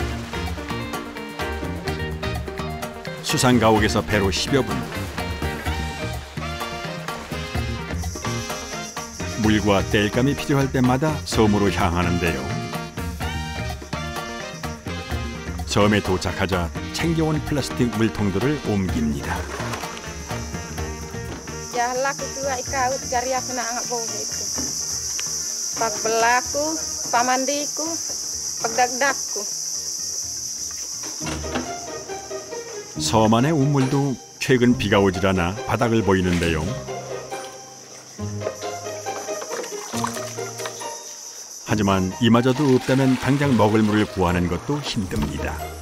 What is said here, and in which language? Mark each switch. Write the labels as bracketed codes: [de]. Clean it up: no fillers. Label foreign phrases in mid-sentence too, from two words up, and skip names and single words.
[ko] 수상가옥에서 배로 10여 분. 물과 땔감이 필요할 때마다 섬으로 향하는데요. 섬에 도착하자 챙겨온 플라스틱 물통들을 옮깁니다. [ms] Jahlaku tua ikaut cari aku nak angkat bau itu. [bdr] Pak belaku, pamandiku, pagdagdagku. [ko] 섬 안의 우물도 최근 비가 오질 않아 바닥을 보이는데요. 하지만 이마저도 없다면 당장 먹을 물을 구하는 것도 힘듭니다.